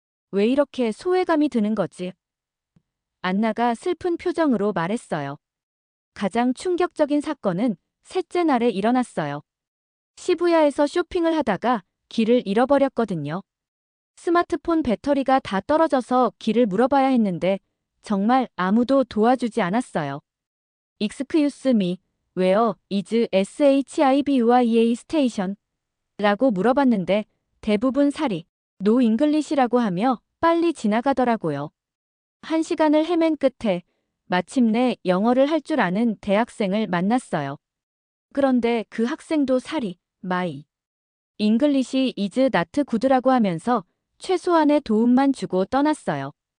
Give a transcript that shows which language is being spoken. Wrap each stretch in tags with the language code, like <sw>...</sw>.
<ko>왜 이렇게 소외감이 드는 거지? 안나가 슬픈 표정으로 말했어요. 가장 충격적인 사건은 셋째 날에 일어났어요. 시부야에서 쇼핑을 하다가 길을 잃어버렸거든요. 스마트폰 배터리가 다 떨어져서 길을 물어봐야 했는데 정말 아무도 도와주지 않았어요.</ko> <en>Excuse me, where is SHIBUIA station?</en> <ko>라고 물어봤는데 대부분</ko> <en>사리, No English</en> <ko>라고 하며 빨리 지나가더라고요. 1시간을 헤맨 끝에 마침내 영어를 할 줄 아는 대학생을 만났어요. 그런데 그 학생도</ko> <en>사리, My English is not good</en> <ko>라고 하면서 최소한의 도움만 주고 떠났어요.</ko>